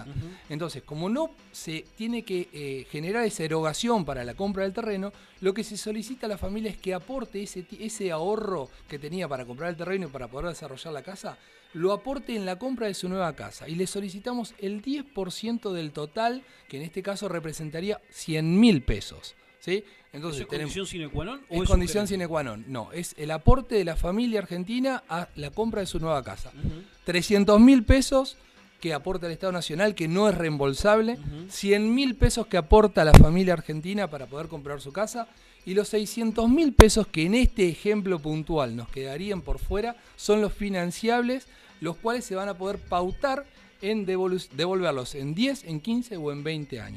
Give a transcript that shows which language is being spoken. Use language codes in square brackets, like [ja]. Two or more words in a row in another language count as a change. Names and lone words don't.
[es] Entonces, como no se tiene que generar esa erogación para la compra del terreno, lo que se solicita a la familia es que aporte ese ahorro que tenía para comprar el terreno y para poder desarrollar la casa, lo aporte en la compra de su nueva casa. Y le solicitamos el 10% del total, que en este caso representaría 100.000 pesos. ¿Sí? Entonces, ¿es condición [la] sine qua non? [es] ¿Es condición [la] sine qua non? [es] No, es el aporte de la familia argentina a la compra de su nueva casa. 300.000 pesos que aporta el Estado Nacional, que no es reembolsable, 100.000 pesos que aporta la familia argentina para poder comprar su casa, y los 600.000 pesos que en este ejemplo puntual nos quedarían por fuera son los financiables, los cuales se van a poder pautar en devolverlos en 10, en 15 o en 20 años.